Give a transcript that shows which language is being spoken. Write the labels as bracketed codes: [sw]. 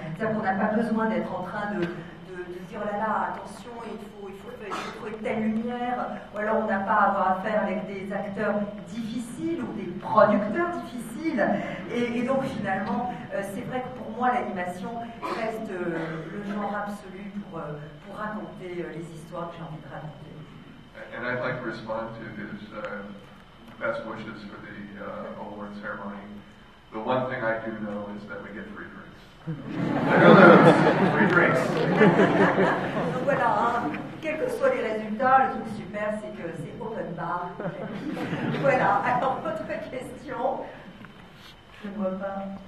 [fr] C'est-à-dire qu'on n'a pas besoin d'être en train de dire, oh là là, attention, il faut trouver telle lumière, ou alors on n'a pas à avoir affaire avec des acteurs difficiles ou des producteurs difficiles. Et donc finalement, c'est vrai que pour moi l'animation reste le genre absolu pour raconter les histoires que j'ai envie de raconter. [en] And I'd like to respond to his best wishes for the award ceremony. The one thing I do know is that we get free drinks. Free drinks. [fr] Donc voilà, hein, quels que soient les résultats, le truc super, c'est que c'est open bar. Voilà, alors votre question, je ne vois pas.